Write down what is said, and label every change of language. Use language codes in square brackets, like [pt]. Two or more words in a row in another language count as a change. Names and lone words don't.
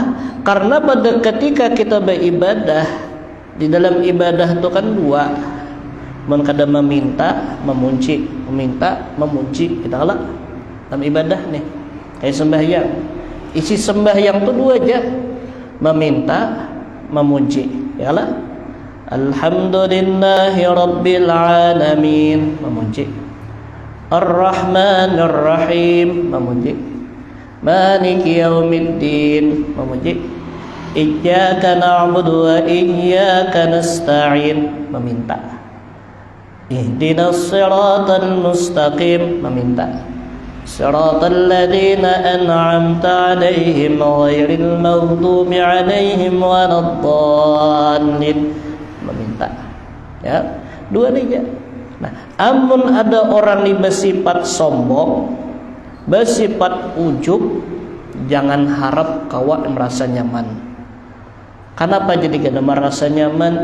[bjn] Karena pada ketika kita beribadah di dalam ibadah itu kan dua, kada meminta, memuji, meminta, memuji. Kita kalah dalam ibadah nih kayak sembahyang. Isi sembahyang itu dua aja, meminta, memuji. Ya lah. [ar] الحمد لله رب العالمين, memuji. الرحمن الرحيم, memuji. مالك يوم الدين, memuji. إياك نعبد وإياك نستعين, meminta. اهدنا الصراط المستقيم, meminta. صراط الذين أنعمت عليهم غير المغضوب عليهم ولا الضالين, [bjn] meminta. Ya, dua aja. Nah, amun ada orang yang bersifat sombong, bersifat ujub, jangan harap kawa merasa nyaman. Kenapa jadi kada merasa nyaman?